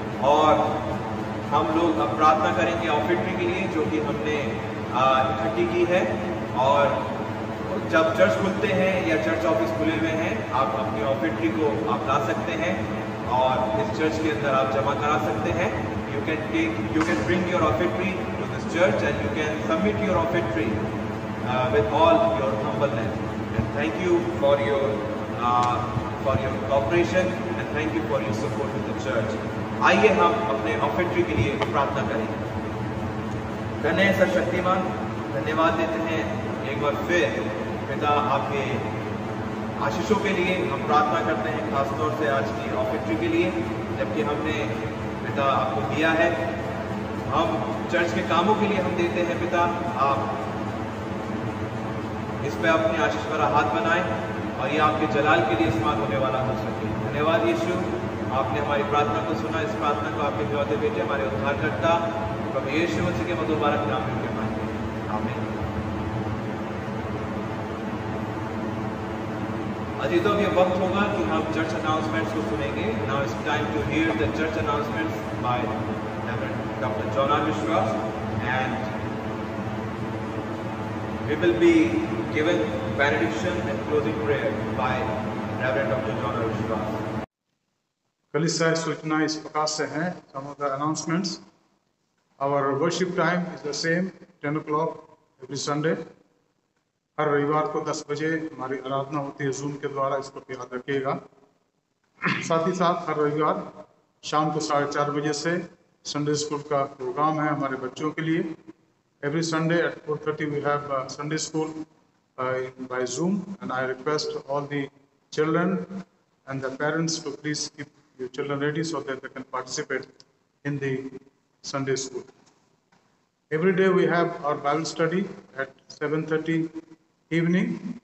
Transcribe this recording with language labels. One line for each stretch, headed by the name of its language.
Hindi: और हम लोग अब प्रार्थना करेंगे ऑफिटरी के लिए जो कि हमने इकट्ठी की है। और जब चर्च खुलते हैं या चर्च ऑफिस खुले हुए हैं, आप अपनी ऑफिटरी को आप ला सकते हैं और इस चर्च के अंदर आप जमा करा सकते हैं।
English: You can bring your offertory to this church and you can submit your offertory with all your humbleness, and thank you for your cooperation and thank you for your support with the church.
Hindi: आइए हम अपने ऑफिटरी के लिए प्रार्थना करें। धन्य सर्वशक्तिमान, धन्यवाद देते हैं एक बार फिर पिता आपके आशीषों के लिए। हम प्रार्थना करते हैं खासतौर से आज की ऑफिटरी के लिए, जबकि हमने पिता आपको दिया है। हम चर्च के कामों के लिए हम देते हैं पिता, आप इस पे अपनी आशीष भरा हाथ बनाएं और ये आपके जलाल के लिए इस्तेमाल होने वाला हो सके। धन्यवाद यीशु, आपने हमारी प्रार्थना को सुना। इस प्रार्थना को आपके इकलौते बेटे हमारे उद्धारकर्ता प्रभु यीशु मसीह के मधुर बारक नाम में मांगते हैं, आमीन। अभी तो ये वक्त होगा कि हम चर्च अनाउंसमेंट्स को सुनेंगे.
English: Now it's time to hear the church announcements by Reverend Dr. John R. Vishwa, and we will be given benediction and closing prayer by Reverend Dr. John R. Vishwa.
Hindi: कलीसिया सूचना इस प्रकार से हैं.
English: Some of the announcements. Our worship time is the same, 10 o'clock every Sunday.
Hindi: हर रविवार को 10 बजे हमारी आराधना होती है जूम के द्वारा, इसको भी याद रखिएगा. साथ ही साथ हर रविवार शाम को 4:30 बजे से संडे स्कूल का प्रोग्राम है हमारे बच्चों के लिए.
English: Every Sunday at 4:30 we have Sunday school by Zoom, and I request all the children and the parents to please keep your children ready so that they can participate in the Sunday school. Every day we have our Bible study at 7:30 evening.